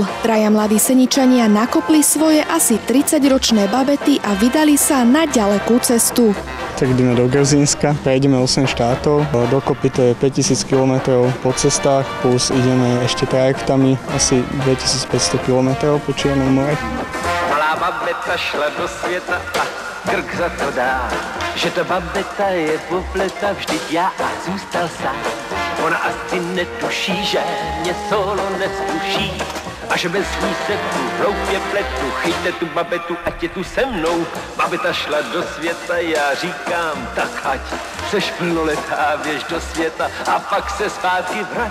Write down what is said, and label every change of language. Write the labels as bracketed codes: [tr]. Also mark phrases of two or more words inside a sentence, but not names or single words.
[sk] Traja mladí Seničania nakopli svoje asi 30-ročné babety a vydali sa na ďalekú cestu. Tak ideme do Gruzínska, prejdeme 8 štátov, dokopy to je 5000 km po cestách, plus ideme ešte trajektami asi 2500 km po Čiernom mori. [cs] Malá babeta šla do světa a krk za to dá, že ta babeta je popleta, vždyť já a zůstal sám. Ona asi netuší, že mě solo neskuší a že bez ní se tu hloupě pletu. Chyťte tu babetu, ať je tu se mnou. Babeta šla do světa, já říkám, tak ať seš plnoletá, běž do světa a pak se zpátky vrať.